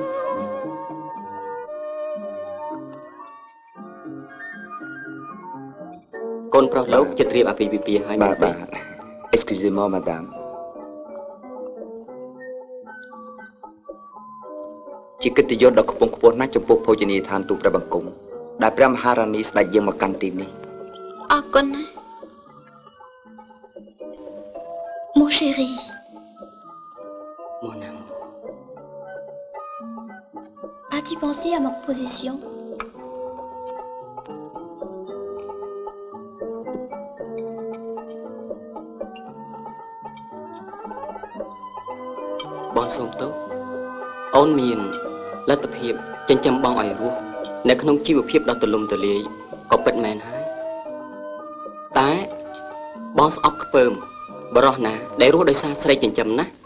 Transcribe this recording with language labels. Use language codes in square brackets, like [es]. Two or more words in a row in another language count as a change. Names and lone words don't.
[km] កូនប្រុសលោកចិត្តរៀបអាពាហ៍ពិពាហ៍ហើយមែនទេ [fr] Excusez-moi madame [km] ជាកិត្តិយសដ៏ខ្ពង់ខ្ពស់ណាស់ចំពោះភោជនីយដ្ឋានទូព្រះបង្គំដែលព្រះមហារានីស្ដេចយើងមកកាន់ទីនេះ អរគុណណា [fr] Mon chéri Mon amour as-tu pensé à ma position [km] បងសូមទោសអូនមានលទ្ធភាពចិញ្ចឹមបងឲ្យរស់នៅក្នុងជីវភាពដ៏ទូលំទូលាយក៏ពិតមែនហើយតែបងស្អប់ខ្ពើមបរោះណាដែលរស់ដោយសារស្រីចិញ្ចឹមណា